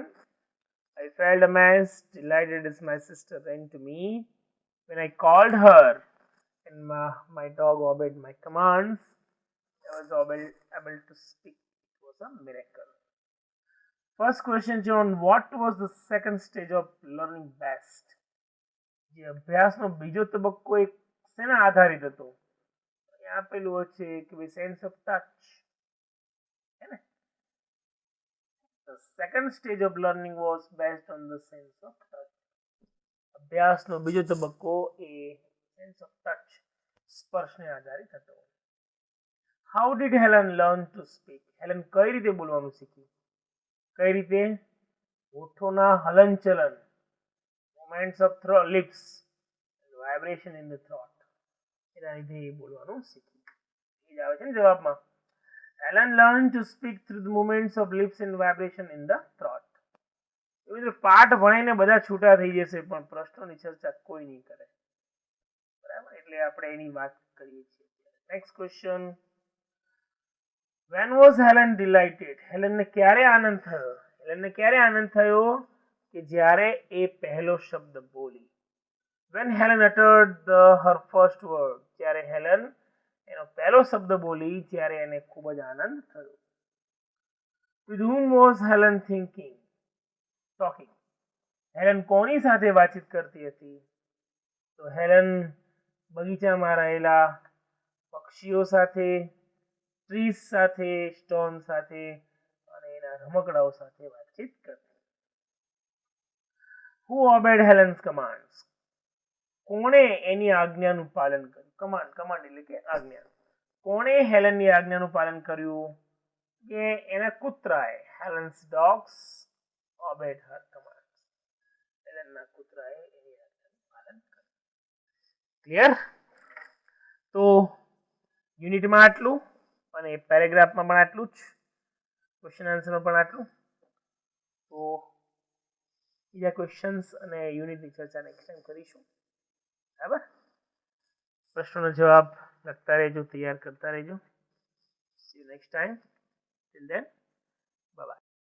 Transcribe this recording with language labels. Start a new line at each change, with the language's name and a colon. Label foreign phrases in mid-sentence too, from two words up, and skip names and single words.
English: I felt amazed, delighted as my sister ran to me. When I called her and my dog obeyed my commands, I was able to speak. It was a miracle. First question, John. What was the second stage of learning best?
Gujarati: જે અભ્યાસનો બીજો તબક્કો એક શેના આધારિત હતો? અહીંયા આપેલું છે કે ભાઈ
English: sense of touch
Gujarati: હે ને.
English: The second stage of learning was based on the sense of touch.
Gujarati: અભ્યાસનો બીજો તબક્કો એ
English: sense of touch
Gujarati: સ્પર્શને આધારિત હતો.
English: How did Helen learn to speak?
Gujarati: હેલન કઈ રીતે બોલવાનું શીખી? કઈ રીતે? હોઠોના હલનચલન,
English: movements of lips, vibration in the throat.
Gujarati: એના લીધે એ બોલવાનું શીખી. એ જ આવે છે ને જવાબમાં.
English: Helen learned to speak through the movements of lips and vibration in the throat.
Gujarati: એવી રીતે પાઠ ભણીને બધા છૂટા થઈ જશે પણ પ્રશ્નોની ચર્ચા કોઈ નહીં કરે. બરાબર, એટલે આપણે એની વાત કરીએ છીએ.
English: next question. When was Helen delighted?
Gujarati: હેલનને ક્યારે આનંદ થયો? હેલનને ક્યારે આનંદ થયો? કે જ્યારે એ પહેલો શબ્દ બોલી.
English: When Helen uttered her first word.
Gujarati: જ્યારે હેલન એનો પહેલો શબ્દ બોલી ત્યારે એને ખૂબ જ આનંદ થયો.
English: With whom was Helen talking?
Gujarati: હેલન કોની સાથે વાતચીત કરતી હતી? તો હેલન બગીચામાં રહેલા પક્ષીઓ સાથે, ટ્રીઝ સાથે, સ્ટોન સાથે અને એના રમકડાઓ સાથે વાતચીત કરતી.
English: Who obeyed Helen's commands?
Gujarati: કોણે એની આજ્ઞાનું પાલન કર્યું? કમાન્ડ એટલે કે આજ્ઞા. કોણે હેલનની આજ્ઞાનું પાલન કર્યું? કે એના કૂતરાએ.
English: Helen's dogs obeyed her commands.
Gujarati: હેલનના કૂતરાએ એની આજ્ઞાનું પાલન કર્યું. ક્લિયર? તો યુનિટમાં આટલું અને પેરેગ્રાફમાં પણ આટલું જ,
English: question answerમાં
Gujarati: પણ આટલું. તો બીજા ક્વેશ્ચન્સ અને યુનિટની ચર્ચા
English: next time
Gujarati: કરીશું. બરાબર, પ્રશ્નોનો જવાબ લખતા રહેજો, તૈયાર કરતા રહેજો.
English: See you next time. Till then, bye bye.